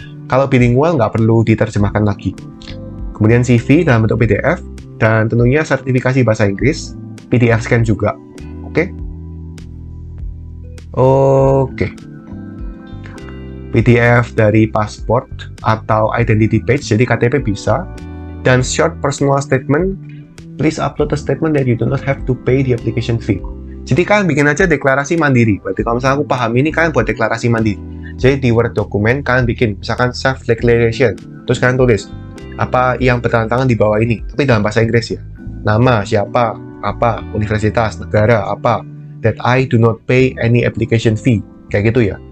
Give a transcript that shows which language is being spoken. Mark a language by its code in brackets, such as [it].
[id] Kalau bilingual nggak perlu diterjemahkan lagi. Kemudian CV dalam bentuk PDF, dan tentunya sertifikasi bahasa Inggris, PDF scan juga. Oke? Oke. PDF dari pasport atau identity page, jadi KTP bisa. [en] Dan short personal statement, please upload a statement that you do not have to pay the application fee. [id] Jadi kalian bikin aja deklarasi mandiri. Berarti kalau misalnya aku paham ini, kalian buat deklarasi mandiri. Jadi di Word dokumen kalian bikin, misalkan self declaration, terus kalian tulis apa yang bertentangan di bawah ini, tapi dalam bahasa Inggris ya. Nama, siapa, apa, universitas, negara, apa, [en] that I do not pay any application fee, [id] kayak gitu ya.